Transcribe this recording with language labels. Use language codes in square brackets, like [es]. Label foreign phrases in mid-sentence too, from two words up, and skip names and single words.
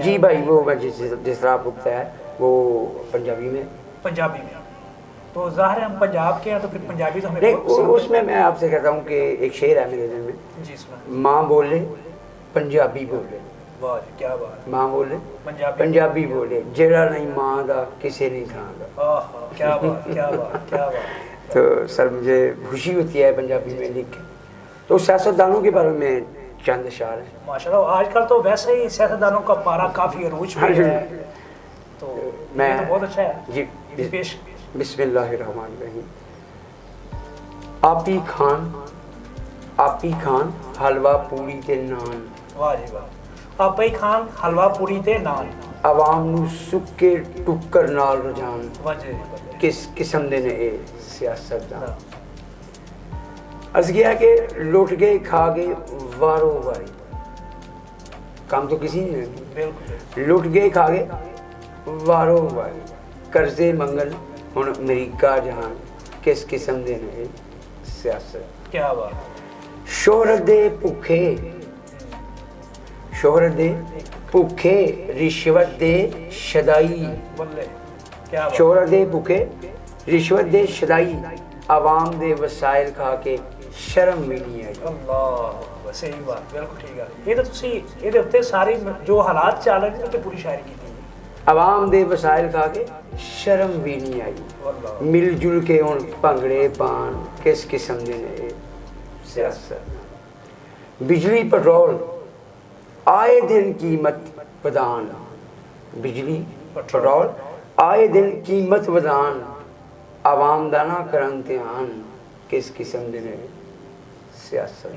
[ur] جی بھائی، وہ جس طرح آپ کو بتایا ہے وہ پنجابی میں۔ پنجابی میں تو ظاہر ہے ہم پنجاب کے ہیں تو پھر پنجابی تو ہمیں نہیں، بہت پسند ہے۔ اس میں آپ سے کہتا ہوں کہ ایک شعر ہے میرے ذہن میں، جی سنا۔ [pa] ماں بولے پنجابی بولے، [ur] واہ جی، کیا بات، [pa] ماں بولے پنجابی بولے، جیڑا نہیں ماں دا کسے نہیں تھان دا۔ [ur] آہا، کیا بات، کیا بات، کیا بات۔ تو سر مجھے خوشی ہوتی ہے پنجابی میں لکھ کے۔ تو سیاستدانوں کے بارے میں چند اشعار ہیں۔ ماشاءاللہ، آج کل تو ویسے ہی سیاستدانوں کا پارا کافی عروج پہ ہے، تو میں یہ تو بہت اچھا ہے۔ جی یہ پیش۔ [ar] بسم اللہ الرحمن الرحیم۔ [pa] آپی خان حلوہ پوری تے نان، واہ جی واہ، آپی خان حلوہ پوری تے نان، عوام نو سکے ٹکر نال رجان، واہ جی واہ۔ کس قسم دے نے اے سیاستدان۔ [ur] عرض کیا کہ [pa] لٹ گئے کھا گئے وارو واری، [ur] کام تو کسی نے نہیں. बिल्कुल [pa] لٹ گئے کھا گئے وارو واری قرضے منگل ہن امریکہ جہان کس قسم دے نے سیاست [ur] کیا بات, [pa] شہرت دے بھکے شہرت دے بھکے رشوت دے شدائی [ur] بلے کیا بات, [pa] شہرت دے بھکے رشوت دے شدائی عوام دے وسائل کھا کے [ur] شرم بھی نہیں آئی. اللہ صحیح بات، بالکل ٹھیک ہے. یہ تو [pa] ਤੁਸੀਂ ਇਹਦੇ ਉੱਤੇ ਸਾਰੀ ਜੋ ਹਾਲਾਤ ਚੱਲ ਰਹੇ ਨੇ ਤੇ ਪੂਰੀ ਸ਼ਾਇਰੀ ਕੀਤੀ ਹੈ। عوام دے وسائل کھا کے [ur] شرم بھی نہیں آئی. अल्लाह [pa] مل جل کے ہن بھنگڑے پان کس قسم دے نے سیاست بجلی پٹرول آئے دن قیمت ودھان بجلی پٹرول آئے دن قیمت ودھان عوام دا نہ کرن دھیان کس قسم دے نے سیاست